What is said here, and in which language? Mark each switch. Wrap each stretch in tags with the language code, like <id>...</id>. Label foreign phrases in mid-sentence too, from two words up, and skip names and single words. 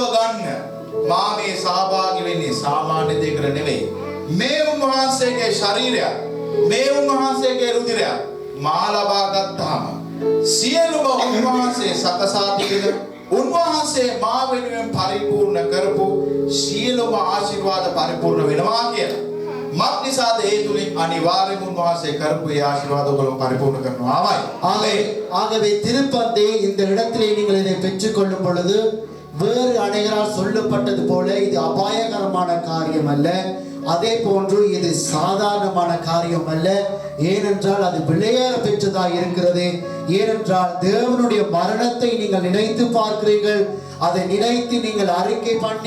<si>ගන්න මා මේ සහභාගී වෙන්නේ සාමාන්‍ය දෙයකට නෙවෙයි මේ උන්වහන්සේගේ ශරීරය මේ උන්වහන්සේගේ රුධිරය මා ලබා ගත්තාම සියලුම උන්වහන්සේ සකසා තිබෙන උන්වහන්සේ මා වෙනුවෙන් පරිපූර්ණ කරපු සියලුම ආශිර්වාද පරිපූර්ණ වෙනවා කියලා මත් නිසාද ඒ තුලින් අනිවාර්යයෙන්ම උන්වහන්සේ කරපු ඒ ආශිර්වාද ඔයගොල්ලෝ පරිපූර්ණ කරනවාමයි.</si> <ta>ஆகவே திருப்பந்தே இந்த இடத்திலே நீங்கள் இதை பெற்றுக்கொள்ளும் பொழுது வேறு அநேகரால் சொல்லப்பட்டது போல இது அபாயகரமான காரியம் அல்ல, அதே போன்று இது சாதாரணமான காரியம் அல்ல. ஏனென்றால் அது விளையாட பெற்றதாக இருக்கிறது. ஏனென்றால் தேவனுடைய மரணத்தை நீங்கள் நினைத்து பார்க்கிறீர்கள், அதை நினைத்து நீங்கள் அறிக்கை பண்ணி</ta>